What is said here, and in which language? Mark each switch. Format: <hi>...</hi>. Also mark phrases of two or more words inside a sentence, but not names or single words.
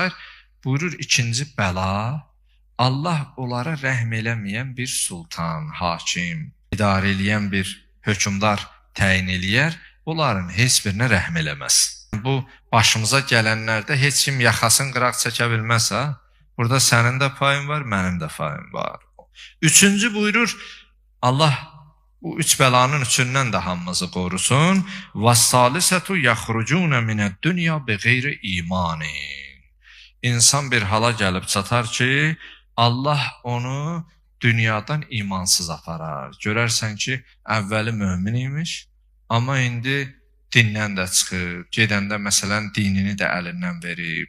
<az>Buyurur, ikinci bəla, Allah onlara rəhm eləməyən bir sultan, hakim, idarə eləyən bir hökmdar təyin eləyər, onların heç birinə rəhm eləməz. Bu, başımıza gələnlərdə heç kim yaxasını qıraq çəkə bilməz, ha? Burada sənin də payın var, mənim də payım var. Üçüncü buyurur, Allah bu 3 bəlanın üçündən də hamımızı qorusun.</az> <ar>وَالثَّالِثَةُ يَخْرُجُونَ مِنَ الدُّنْيَا بِغَيْرِ اِيمَانٍ.</ar> <az>İnsan bir hala gəlib çatar ki, Allah onu dünyadan imansız aparar. Görərsən ki, əvvəli mömin imiş, amma indi dindən də çıxıb, gedəndə məsələn dinini də əlindən verib.</az>